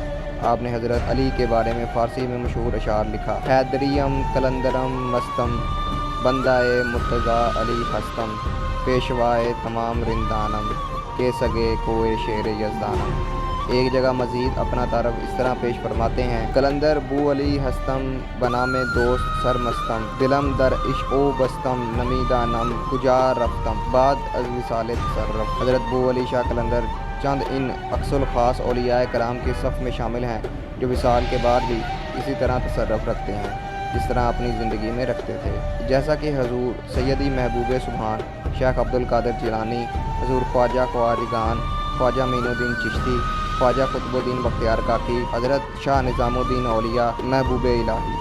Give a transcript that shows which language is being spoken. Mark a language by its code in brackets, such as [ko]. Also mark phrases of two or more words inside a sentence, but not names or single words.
[ur] آپ نے حضرت علی کے بارے میں فارسی میں مشہور اشعار لکھا: [fa] حیدریم قلندرم مستم، بندہ مرتضیٰ علی ہستم، پیشوائے تمام رندانم، کے سگے کوئے شیر یزدانم۔ [ur] ایک جگہ مزید اپنا تعارف اس طرح پیش فرماتے ہیں: [fa] قلندر بو علی ہستم، بنام دوست سرمستم، دلم در عشق و بستم، نمیدہ نم کجا رفتم، [ur] بعد از وصال تصرف۔ حضرت بو علی شاہ قلندر چند ان اقصى الخاص اولیاء کرام کے صف میں شامل ہیں جو وصال کے بعد بھی اسی طرح تصرف رکھتے ہیں جس طرح اپنی زندگی میں رکھتے تھے، جیسا کہ حضور سیدی محبوب سبحان شیخ عبدالقادر جیلانی، حضور خواجہ خواجگان، خواجہ معین الدین چشتی، خواجہ قطب الدین بختیار کاکی، حضرت شاہ نظام الدین اولیاء محبوب الہی۔